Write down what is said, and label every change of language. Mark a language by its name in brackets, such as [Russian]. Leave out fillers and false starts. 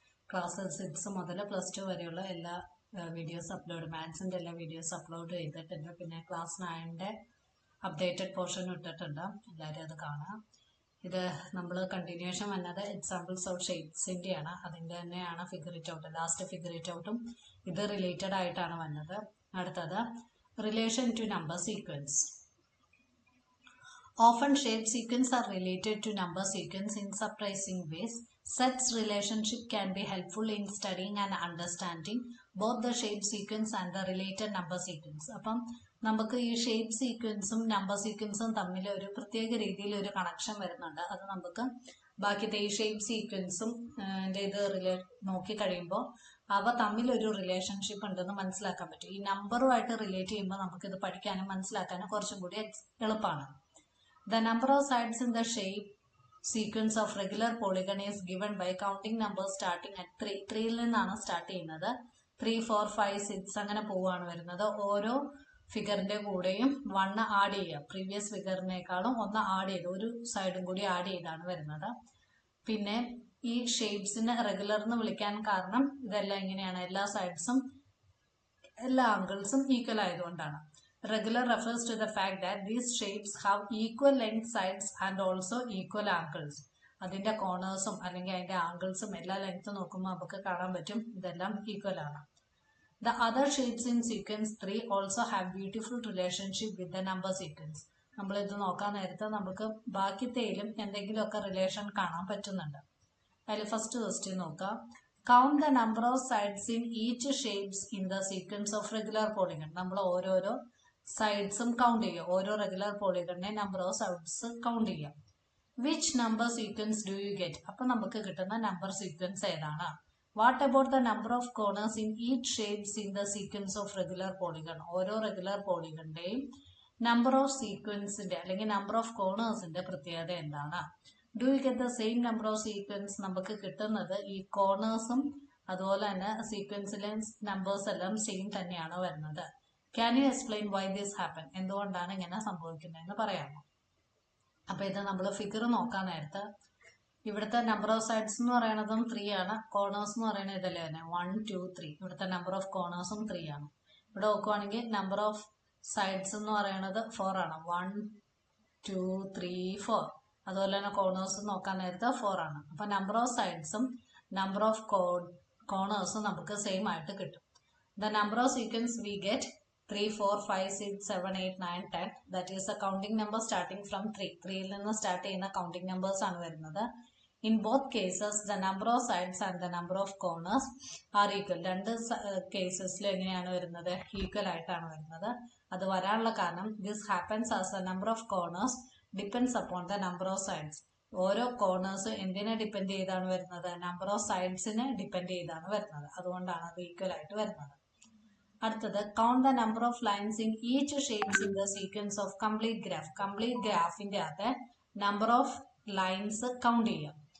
[Malayalam] Class 6 മുതൽ +2 വരെയുള്ള എല്ലാ വീഡിയോസ് അപ്ലോഡ്, മാത്സിൻ്റെ എല്ലാ വീഡിയോസ് അപ്ലോഡ് ചെയ്തിട്ടുണ്ട്. പിന്നെ ക്ലാസ് 9-ന്റെ അപ്ഡേറ്റഡ് പോർഷൻ ഇട്ടിട്ടുണ്ട്, എല്ലാവരും അത് കാണുക. ഇത് നമ്മൾ കണ്ടിന്യൂഷൻ വന്നത് എക്സാമ്പിൾസ് ഓഫ് ഷേപ്സിൻ്റെയാണ്, അതിൻ്റെ തന്നെയാണ് figure it out. Last figure it ഔട്ടും ഇത് റിലേറ്റഡ് ആയിട്ടാണ് വന്നത്. [English] അടുത്തത് relation to number sequence. Often shape sequence are related to number sequence in surprising ways. Such relationship can be helpful in studying and understanding both the shape sequence and the related number sequence. [Malayalam] അപ്പം നമുക്ക് ഈ shape സീക്വൻസും number സീക്വൻസും തമ്മിൽ ഒരു പ്രത്യേക രീതിയിൽ ഒരു connection വരുന്നുണ്ട്. അത് നമുക്ക് ബാക്കിത്തെ ഈ ഷേപ്പ് സീക്വൻസും ഇത് നോക്കി കഴിയുമ്പോൾ അവ തമ്മിലൊരു റിലേഷൻഷിപ്പ് ഉണ്ടെന്ന് മനസ്സിലാക്കാൻ പറ്റും. ഈ നമ്പറുമായിട്ട് റിലേറ്റ് ചെയ്യുമ്പോൾ നമുക്കിത് പഠിക്കാനും മനസ്സിലാക്കാനും കുറച്ചും കൂടി എളുപ്പമാണ്. [English] The number of sides in the shape sequence of regular polygon is given by counting numbers starting at 3. [Malayalam] 3ൽ നിന്നാണ് സ്റ്റാർട്ട് ചെയ്യുന്നത്. 3, 4, 5, 6 അങ്ങനെ പോവുകയാണ് വരുന്നത്. ഓരോ ഫിഗറിന്റെ കൂടെയും 1 ആഡ് ചെയ്യുക. പ്രീവിയസ് ഫിഗറിനേക്കാളും 1 ആഡ് ചെയ്ത് ഒരു സൈഡും കൂടി ആഡ് ചെയ്താണ് വരുന്നത്. പിന്നെ ഈ ഷേപ്സിനെ റെഗുലർ എന്ന് വിളിക്കാൻ കാരണം ഇതെല്ലാം ഇങ്ങനെയാണ്, എല്ലാ സൈഡ്സും എല്ലാ ആംഗിൾസും ഈക്വൽ ആയതുകൊണ്ടാണ്. [English] Regular refers to the fact that these shapes have equal length sides and also equal angles. [Malayalam] അതിന്റെ കോർണേഴ്സും അല്ലെങ്കിൽ അതിന്റെ ആംഗിൾസും എല്ലാ ലെങ്ത് നോക്കുമ്പോൾ നമുക്ക് കാണാൻ പറ്റും ഇതെല്ലാം ഈക്വൽ ആണ്. [English] The other shapes in sequence 3 also have beautiful relationship with the number sequence. [Malayalam] നമ്മൾ ഇത് നോക്കാൻ നേരത്തെ നമുക്ക് ബാക്കിത്തേലും എന്തെങ്കിലുമൊക്കെ റിലേഷൻ കാണാൻ പറ്റുന്നുണ്ട്. അതിൽ ഫസ്റ്റ് ക്വസ്റ്റ്യൻ നോക്കാം. [English] Count the number of sides in each shapes in the sequence of regular polygon. [Malayalam] നമ്മൾ ഓരോരോ സൈഡ്സും കൗണ്ട് ചെയ്യുക. ഓരോ regular പോളിഗണിനെ number of sides count ചെയ്യാം. [English] Which number sequence do you get? [Malayalam] അപ്പൊ നമുക്ക് കിട്ടുന്ന നമ്പർ സീക്വൻസ് ഏതാണ്? [English] What about the number of corners in each shapes in the sequence of regular polygon? [Malayalam] ഓരോ റെഗുലർ പോളിഗണിന്റെയും നമ്പർ ഓഫ് സീക്വൻസിന്റെ അല്ലെങ്കിൽ number of കോർണേഴ്സിന്റെ പ്രത്യേകത എന്താണ്? [English] Do you get the same number of sequence? [Malayalam] നമുക്ക് കിട്ടുന്നത് ഈ കോർണേഴ്സും അതുപോലെ തന്നെ സീക്വൻസിലെ നമ്പേഴ്സ് എല്ലാം സെയിം തന്നെയാണ് വരുന്നത്. [English] Can you explain why this happen? [Malayalam] എന്തുകൊണ്ടാണ് ഇങ്ങനെ സംഭവിക്കുന്നതെന്ന് പറയാമോ? അപ്പൊ ഇത് നമ്മൾ ഫിഗർ നോക്കാൻ നേരത്തെ ഇവിടുത്തെ നമ്പർ ഓഫ് സൈഡ്സ് എന്ന് പറയുന്നതും 3 ആണ്, കോർണേഴ്സ് എന്ന് പറയുന്നത് ഇതല്ലേ തന്നെ 1, 2, 3. ഇവിടുത്തെ നമ്പർ ഓഫ് കോർണേഴ്സും 3 ആണ്. ഇവിടെ നോക്കുവാണെങ്കിൽ നമ്പർ ഓഫ് സൈഡ്സ് എന്ന് പറയുന്നത് 4 ആണ്. 1, 2, 3, 4. അതുപോലെ തന്നെ കോർണേഴ്സ് നോക്കാൻ നേരത്തെ 4 ആണ്. അപ്പൊ നമ്പർ ഓഫ് സൈഡ്സും നമ്പർ ഓഫ് കോർണേഴ്സും നമുക്ക് സെയിം ആയിട്ട് കിട്ടും. [English] The number of sequence we get 3, 4, 5, 6, 7, 8, 9, 10. That is a counting number starting from 3. [Malayalam] 3ൽ നിന്ന് സ്റ്റാർട്ട് ചെയ്യുന്ന കൗണ്ടിങ് നമ്പേഴ്സ് ആണ് വരുന്നത്. [English] In both cases, the number of sides and the number of corners are equal. [Malayalam] രണ്ട് കേസസിലും എങ്ങനെയാണ് വരുന്നത്? Equal ആയിട്ടാണ് വരുന്നത്. അത് വരാനുള്ള കാരണം [English] this happens as the number of corners depends upon the number of sides. [Malayalam] ഓരോ കോർണേഴ്സ് എന്തിനെ ഡിപ്പെൻഡ് ചെയ്താണ് വരുന്നത്? നമ്പർ ഓഫ് സൈഡ്സിനെ ഡിപ്പെൻഡ് ചെയ്താണ് വരുന്നത്. അതുകൊണ്ടാണ് അത് ഈക്വൽ ആയിട്ട് വരുന്നത്. അടുത്തത് [English] Count the number of lines in each shapes in the sequence of complete graph. [Malayalam] Complete ഗ്രാഫിന്റെ അകത്ത് നമ്പർ ഓഫ് ലൈൻസ് കൗണ്ട് ചെയ്യാം.